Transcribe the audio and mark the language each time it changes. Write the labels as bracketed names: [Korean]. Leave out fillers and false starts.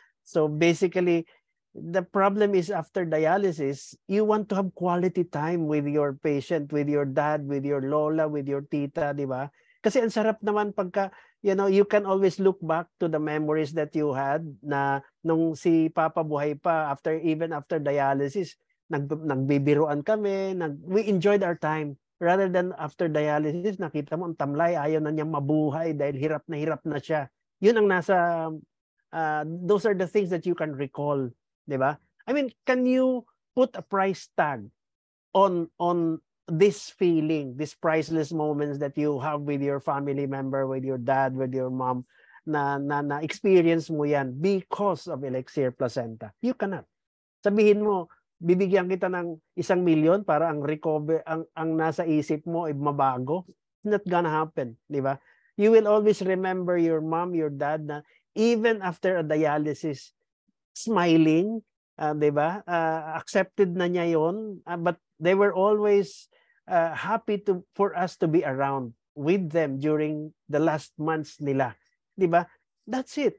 [English] So basically, the problem is after dialysis, you want to have quality time with your patient, with your dad, with your lola, with your tita, di ba? [Filipino] Kasi ang sarap naman pagka, [English] you can always look back to the memories that you had [Filipino] na nung si Papa buhay pa, [English] even after dialysis, [Filipino] nagbibiruan kami, [English] we enjoyed our time. Rather than after dialysis, [Filipino] nakita mo ang tamlay, ayaw na niyang mabuhay dahil hirap na siya. Yun ang nasa, [English] those are the things that you can recall, di ba? I mean, can you put a price tag on this feeling, these priceless moments that you have with your family member, with your dad, with your mom, [Filipino] na experience mo yan [English] because of Elixir Placenta? You cannot. [Filipino] Sabihin mo, bibigyan kita ng 1,000,000 para ang recover, ang nasa isip mo ay mabago. [English] It's not gonna happen, di ba? You will always remember your mom, your dad na even after a dialysis, smiling, di ba? Accepted [Filipino] na niya yon, [English] but they were always happy for us to be around with them during the last months nila. Di ba? That's it.